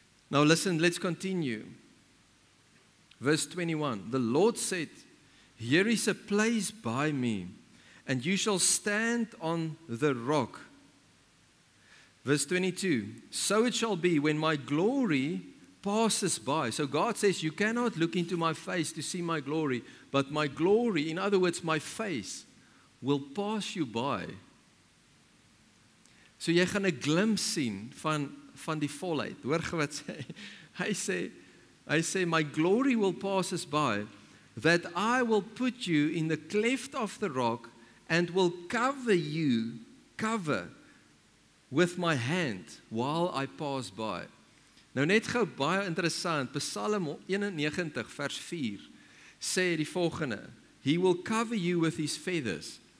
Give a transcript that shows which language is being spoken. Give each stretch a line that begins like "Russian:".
English: Now listen, let's continue. Verse 21, the Lord said, here is a place by me, and you shall stand on the rock. Verse 22, so it shall be when my glory passes by. So God says, you cannot look into my face to see my glory, but my glory, in other words, my face, will pass you by.
Afrikaans: So jy gaan 'n glimpse sien van die volheid. Hoor jy wat sê? Hy sê,
English: my glory will pass us by, that I will put you in the cleft of the rock and will cover with my hand while I pass by.
Afrikaans: Nou net gou baie interessant, Psalm 91 vers 4 sê die volgende,
English: he will cover you with his feathers.